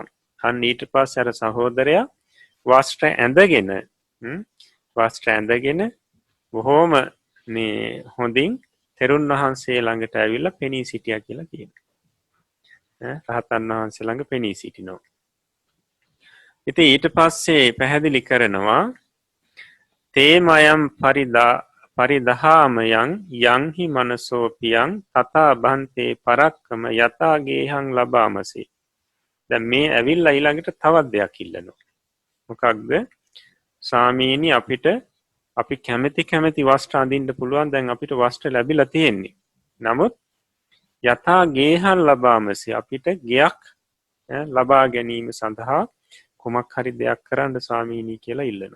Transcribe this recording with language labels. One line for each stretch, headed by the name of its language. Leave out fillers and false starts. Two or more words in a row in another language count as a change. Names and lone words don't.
Sinhala: අන්න ඊට පස්සේ අර සහෝදරයා වස්ත්‍ර ඇඳගෙන බොහෝම මේ හොඳින් තෙරුන් වහන්සේ ළඟට ඇවිල්ලා පෙනී සිටියා කියලා කියනවා. රහතන් වහන්සේ ළඟ පෙනී සිටිනවා. ඉතින් ඊට පස්සේ පැහැදිලි කරනවා
Pali: තේමයම් පරිදහාමයන් යංහි මනසෝපියං තථා බන්තේ පරක්කම යථා ගේහං ලබාමසි.
Sinhala: දැන් මේ ඇවිල්ලා ඊළඟට තවත් දෙයක් ඉල්ලනවා. මොකක්ද? ස්වාමීනි අපි කැමති වස්ත්‍ර අඳින්න පුළුවන්. දැන් අපිට වස්ත්‍ර ලැබිලා තියෙන්නේ. නමුත්
Pali: යථා ගේහං ලබාමසි
Sinhala: අපිට ගෙයක් ලබා ගැනීම සඳහා කුමක් හරි දෙයක් කරන්න ස්වාමීනි කියලා ඉල්ලනවා.